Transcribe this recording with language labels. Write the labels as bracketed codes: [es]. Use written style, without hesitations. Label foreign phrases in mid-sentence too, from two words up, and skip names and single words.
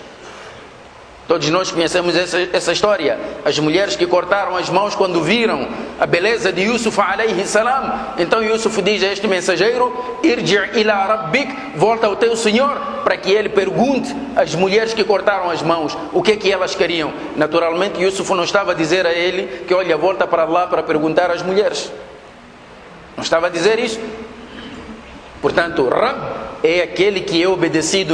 [pt] Todos nós conhecemos essa história. As mulheres que cortaram as mãos quando viram a beleza de Yusuf [ar] عليه السلام. [pt] Então Yusuf diz a este mensageiro: [ar] ارجع إلى ربك, [pt] volta ao teu Senhor para que ele pergunte às mulheres que cortaram as mãos o que é que elas queriam. Naturalmente Yusuf não estava a dizer a ele que olha, volta para lá para perguntar às mulheres. Não estava a dizer isso. Portanto, Rabb é aquele que é obedecido.